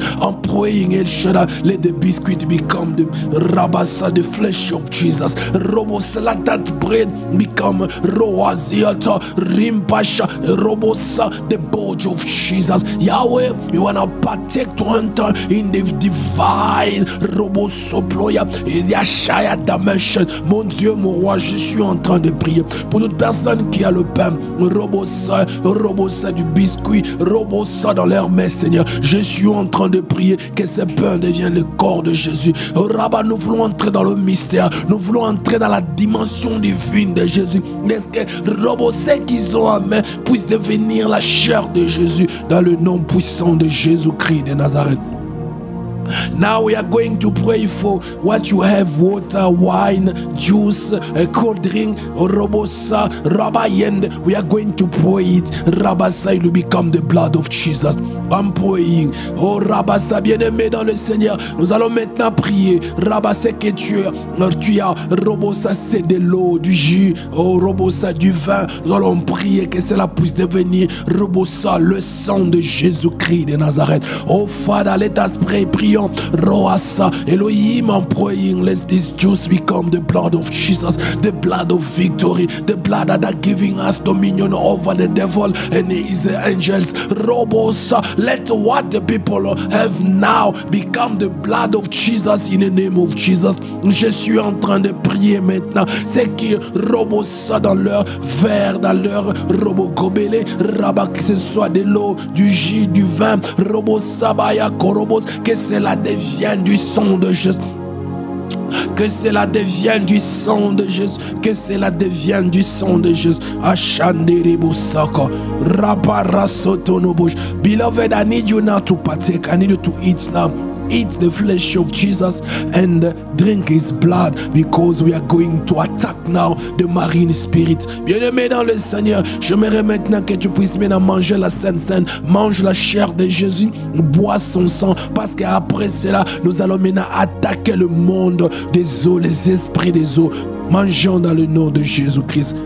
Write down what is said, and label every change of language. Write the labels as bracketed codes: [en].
[en] I'm praying, El Shaddai, let the biscuit become the Rabasa, the flesh of Jesus. Robosa, let that bread become Roaziata, Rimpasha, Robosa, the body of Jesus. Yahweh, you want to partake to enter in the divine Robosoploya et Yashaya Dimension. [fr] Mon Dieu, mon roi, je suis en train de prier pour toute personne qui a le pain, Robosa, du biscuit, Robosa dans leur main, Seigneur. Je suis en train de prier que ce pain devienne le corps de Jésus. Rabbah, nous voulons entrer dans le mystère, nous voulons entrer dans la dimension divine de Jésus. Est-ce que Robosa qu'ils ont en main puisse devenir la chair de Jésus dans le nom puissant de Jésus-Christ de Nazareth? [en] Now we are going to pray for what you have: water, wine, juice, a cold drink, robosa, rabayend. We are going to pray it. Rabasa, it will become the blood of Jesus. I'm praying. [fr] Oh Rabasa, bien-aimé dans le Seigneur, nous allons maintenant prier. Rabasa, que tu as, robosa, c'est de l'eau, du jus, oh robosa, du vin. Nous allons prier que cela puisse devenir robosa, le sang de Jésus-Christ de Nazareth. [en] Oh Father, let us pray. [fr] Prions. [en] Roasa, Elohim, I'm praying. Let this juice become the blood of Jesus, the blood of victory, the blood that are giving us dominion over the devil and his angels. Robosa, let what the people have now become the blood of Jesus in the name of Jesus. [fr] Je suis en train de prier maintenant. C'est qui robosa dans leur verre, dans leur robot gobelet, rabat, que ce soit de l'eau, du jus, du vin, robosa, baya, korobos, que cela devienne du sang de Jésus. Que cela devienne du sang de Jésus. Que cela devienne du sang de Jésus. Ashanderibusaka. Raparasotonobush. [en] Beloved, I need you now to partake. I need you to eat now. Eat the flesh of Jesus and drink his blood, because we are going to attack now the marine spirit. [fr] Bien-aimé dans le Seigneur, j'aimerais maintenant que tu puisses maintenant manger la Sainte Seine, mange la chair de Jésus, bois son sang, parce qu'après cela, nous allons maintenant attaquer le monde des eaux, les esprits des eaux. Mangeons dans le nom de Jésus-Christ.